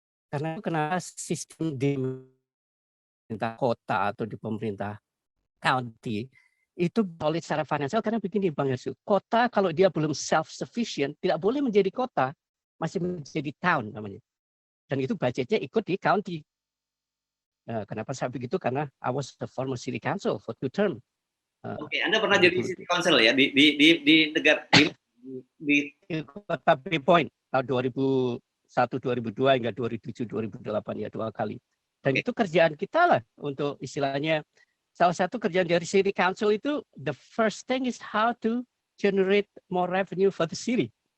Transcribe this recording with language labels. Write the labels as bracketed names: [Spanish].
[Indonesian] Karena kenapa sistem di pemerintah kota atau di pemerintah county itu solid secara finansial, karena begini Bang Yesu, kota kalau dia belum self-sufficient tidak boleh menjadi kota, masih menjadi town namanya. Dan itu budgetnya ikut di county. Kenapa saya begitu? [English] Karena I was the former city council for 2 term. [Indonesian] Oke, Anda pernah jadi city council ya di negara di kota Bay Point tahun 2001, 2002 hingga 2007, 2008 ya 2 kali. Dan itu kerjaan kita lah untuk istilahnya. Salah satu kerjaan dari City Council itu, [English] the first thing is how to generate more revenue for the city.